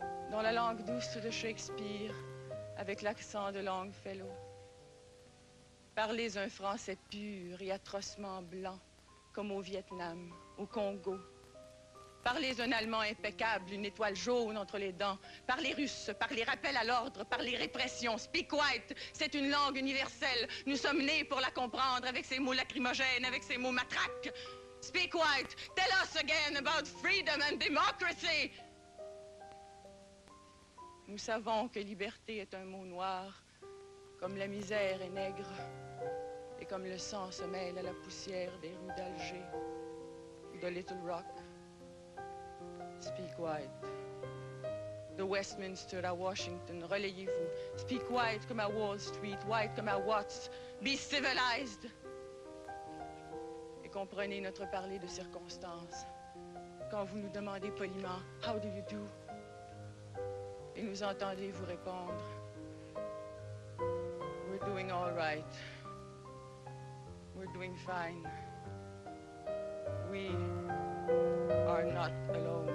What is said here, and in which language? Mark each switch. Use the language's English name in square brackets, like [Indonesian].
[French] Dans la langue douce de Shakespeare, avec l'accent de Longfellow, parlez un français pur et atrocement blanc, comme au Vietnam, au Congo. Parlez un allemand impeccable, une étoile jaune entre les dents. Parlez russe, parlez rappel à l'ordre, parlez répression. [English] Speak white, [French] c'est une langue universelle. Nous sommes nés pour la comprendre avec ses mots lacrymogènes, avec ses mots matraques. [English] Speak white, tell us again about freedom and democracy. [French] Nous savons que liberté est un mot noir, comme la misère est nègre, et comme le sang se mêle à la poussière des rues d'Alger ou de Little Rock. [English] Speak white. [French] De Westminster à Washington, relayez-vous. [English] Speak white [French] comme à Wall Street, white comme à Watts. [English] Be civilized. [French] Et comprenez notre parler de circonstance. Quand vous nous demandez poliment, [English] how do you do? [French] Et nous entendez vous répondre, [English] we're doing all right. We're doing fine. We are not alone.